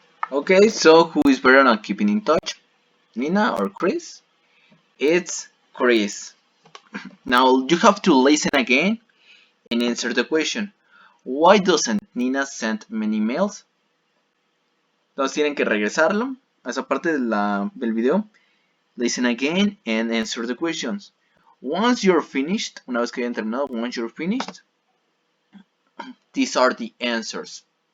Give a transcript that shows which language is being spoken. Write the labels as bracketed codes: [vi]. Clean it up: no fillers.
[en] Okay, so who is better at keeping in touch? Nina or Chris? It's Chris. Now you have to listen again and answer the question. Why doesn't Nina send many emails? [es] Entonces tienen que regresarlo a esa parte del video. [en] Listen again and answer the questions. Once you're finished, [es] una vez que hayan terminado, [en] once you're finished, these are the answers.